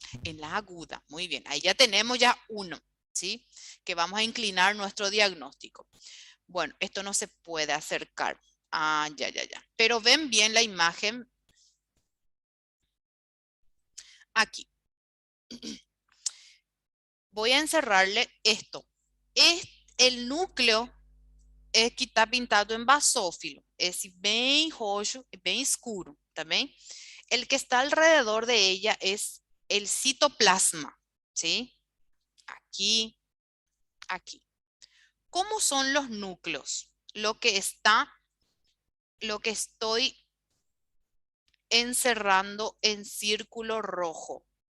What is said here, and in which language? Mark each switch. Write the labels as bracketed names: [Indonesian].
[Spanish] En la aguda, muy bien. Ahí ya tenemos ya uno, ¿sí? Que vamos a inclinar nuestro diagnóstico. Bueno, esto no se puede acercar. Ah, ya. Pero ven bien la imagen aquí. Voy a encerrarle esto. El núcleo [Portuguese] é que está pintado em basófilo. Esse bem roxo, bem escuro, tá bem? [Spanish] El que está alrededor de ella es el citoplasma, ¿sí? Aquí, aquí. ¿Cómo son los núcleos? Lo que estoy encerrando en círculo rojo.